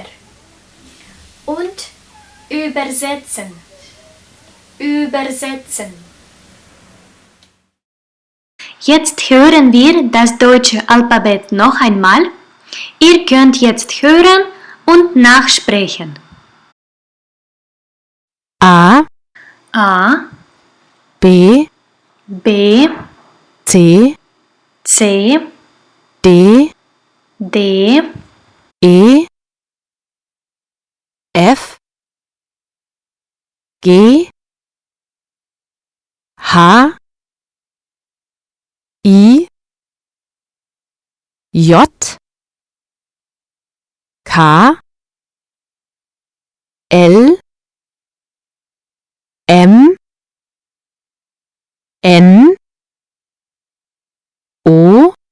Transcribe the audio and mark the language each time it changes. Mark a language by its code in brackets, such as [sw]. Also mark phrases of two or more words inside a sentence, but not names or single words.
[de] Und übersetzen, übersetzen. Jetzt hören wir das deutsche Alphabet noch einmal. Ihr könnt jetzt hören und nachsprechen. A, A, B, B, C, C, D, D, E, F, G, H, I, J, K, L, M, N, O,